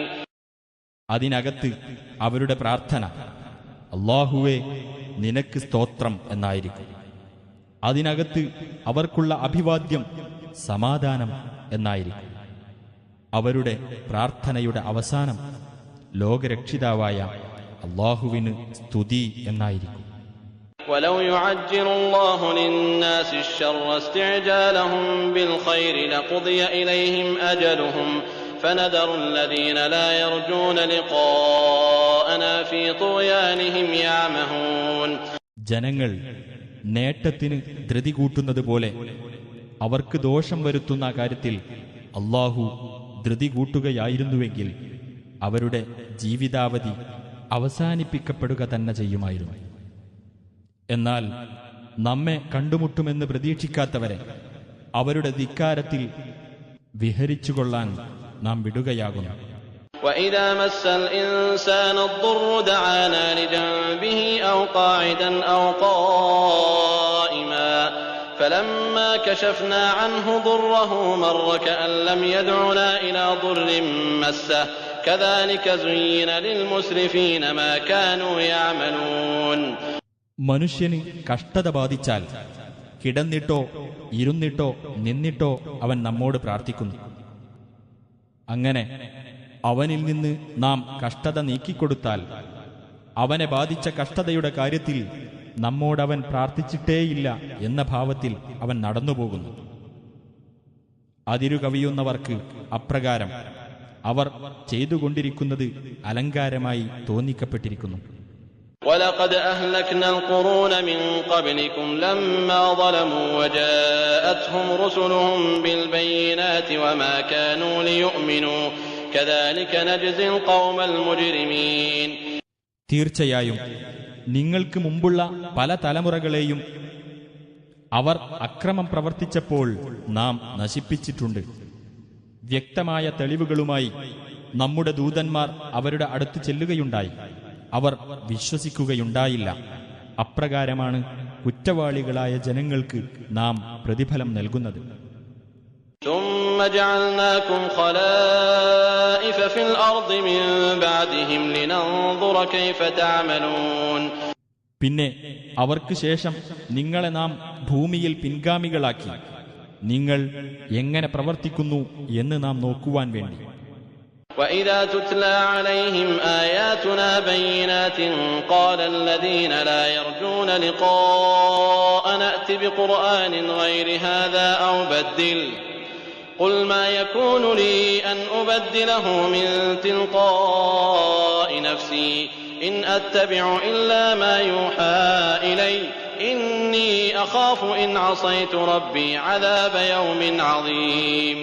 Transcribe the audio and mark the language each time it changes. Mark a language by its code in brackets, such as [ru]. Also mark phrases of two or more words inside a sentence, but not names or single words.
[ml] അതിനകത്ത് അവരുടെ പ്രാർത്ഥന അല്ലാഹുവേ നിനക്ക് സ്തോത്രം എന്നായിരിക്കും. അതിനകത്ത് അവർക്കുള്ള അഭിവാദ്യം സമാധാനം എന്നായിരിക്കും. അവരുടെ പ്രാർത്ഥനയുടെ അവസാനം ലോകരക്ഷിതാവായ അല്ലാഹുവിന് സ്തുതി എന്നായിരിക്കും. [ar] ولو يعجل الله للناس الشر استعجالهم بالخير لقضي إليهم أجلهم فنذر الذين لا يرجون لقاءنا في طغيانهم يعمهون. [ml] ജനങ്ങൾ നേട്ടത്തിന് ധൃതി കൂട്ടുന്നത് പോലെ അവർക്ക് ദോഷം വരുത്തുന്ന കാര്യത്തിൽ അല്ലാഹു ധൃതി കൂട്ടുകയായിരുന്നുവെങ്കിൽ അവരുടെ ജീവിതാവധി അവസാനിപ്പിക്കപ്പെടുക തന്നെ ചെയ്യുമായിരുന്നു. എന്നാൽ നമ്മെ കണ്ടുമുട്ടുമെന്ന് പ്രതീക്ഷിക്കാത്തവരെ അവരുടെ ധിക്കാരത്തിൽ വിഹരിച്ചുകൊള്ളാൻ നാം വിടുകയാകുന്നു. [ar] وَإِذَا مَسَّ الْإِنسَانَ الضُّرُّ دَعَانَا لِجَنبِهِ أَوْ قَاعِدًا أَوْ قَائِمًا فَلَمَّا كَشَفْنَا عَنْهُ ضُرَّهُ مَرَّ كَأَن لَّمْ يَدْعُنَا إِلَى ضُرٍّ مَّسَّهُ كَذَلِكَ زُيِّنَ لِلْمُسْرِفِينَ مَا كَانُوا يَعْمَلُونَ. [ml] മനുഷ്യന് കഷ്ടത ബാധിച്ചാൽ കിടന്നിട്ടോ ഇരുന്നിട്ടോ നിന്നിട്ടോ അവൻ നമ്മോട് പ്രാർത്ഥിക്കുന്നു. അങ്ങനെ അവനിൽ നിന്ന് നാം കഷ്ടത നീക്കിക്കൊടുത്താൽ അവനെ ബാധിച്ച കഷ്ടതയുടെ കാര്യത്തിൽ നമ്മോടവൻ പ്രാർത്ഥിച്ചിട്ടേയില്ല എന്ന ഭാവത്തിൽ അവൻ നടന്നുപോകുന്നു. അതിരുകവിയുന്നവർക്ക് അപ്രകാരം അവർ ചെയ്തുകൊണ്ടിരിക്കുന്നത് അലങ്കാരമായി തോന്നിക്കപ്പെട്ടിരിക്കുന്നു. [ar] وَلَقَدْ أَهْلَكْنَا الْقُرُونَ مِنْ قَبْلِكُمْ لَمَّا ظَلَمُوا وَجَاءَتْهُمْ رُسُلُهُم بِالْبَيِّنَاتِ وَمَا كَانُوا لِيُؤْمِنُوا كَذَلِكَ نَجْزِي الْقَوْمَ الْمُجْرِمِينَ. [ml] തീർച്ചയായും നിങ്ങൾക്ക് മുമ്പുള്ള പല തലമുറകളെയും അവർ അക്രമം പ്രവർത്തിച്ചപ്പോൾ നാം നശിപ്പിച്ചിട്ടുണ്ട്. വ്യക്തമായ തെളിവുകളുമായി നമ്മുടെ ദൂതന്മാർ അവരുടെ അടുത്ത് ചെല്ലുകയുണ്ടായി. അവർ വിശ്വസിക്കുകയുണ്ടായില്ല. അപ്രകാരമാണ് കുറ്റവാളികളായ ജനങ്ങൾക്ക് നാം പ്രതിഫലം നൽകുന്നത്. [ar] ثُمَّ جَعَلْنَاكُمْ خَلَائِفَ فِي الْأَرْضِ مِن بَعْدِهِمْ لِنَنظُرَ كَيْفَ تَعْمَلُونَ. [ml] പിന്നെ അവർക്ക് ശേഷം നിങ്ങളെ നാം ഭൂമിയിൽ പിൻഗാമികളാക്കി നിങ്ങൾ എങ്ങനെ പ്രവർത്തിക്കുന്നു എന്ന് നാം നോക്കുവാൻ വേണ്ടി. [ar] وَإِذَا تُتْلَى عَلَيْهِمْ آيَاتُنَا بَيِّنَاتٍ قَالَ الَّذِينَ لَا يَرْجُونَ لِقَاءَنَا ائْتِ بِقُرْآنٍ غَيْرِ هَذَا أَوْ بَدِّلْهُ قُلْ مَا يَكُونُ لِي أَنْ أُبَدِّلَهُ مِنْ تِلْقَاءِ نَفْسِي إِنْ أَتَّبِعُ إِلَّا مَا يُوحَى إِلَيَّ إِنِّي أَخَافُ إِنْ عَصَيْتُ رَبِّي عَذَابَ يَوْمٍ عَظِيمٍ.